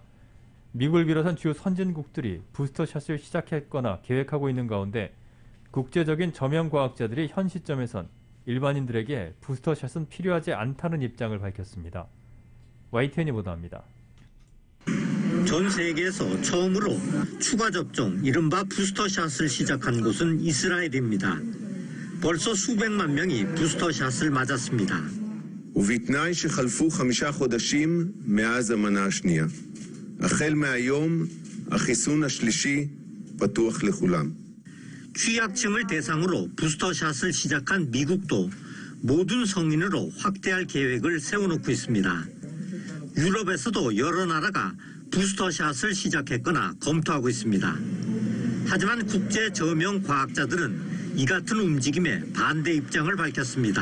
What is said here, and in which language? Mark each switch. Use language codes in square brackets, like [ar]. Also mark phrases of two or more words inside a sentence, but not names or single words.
[ko] 미국을 비롯한 주요 선진국들이 부스터샷을 시작했거나 계획하고 있는 가운데 국제적인 저명과학자들이 현 시점에선 일반인들에게 부스터샷은 필요하지 않다는 입장을 밝혔습니다. YTN이 보도합니다. 전 세계에서 처음으로 추가 접종, 이른바 부스터샷을 시작한 곳은 이스라엘입니다. 벌써 수백만 명이 부스터샷을 맞았습니다. [he] ובתנאי שחלפו 5 חודשים מאז המנה השנייה. החל מהיום, החיסון השלישי פתוח לכולם. [ko] 취약층을 대상으로 부스터샷을 시작한 미국도 모든 성인으로 확대할 계획을 세워놓고 있습니다. 유럽에서도 여러 나라가 부스터샷을 시작했거나 검토하고 있습니다. 하지만 국제 저명 과학자들은 이 같은 움직임에 반대 입장을 밝혔습니다.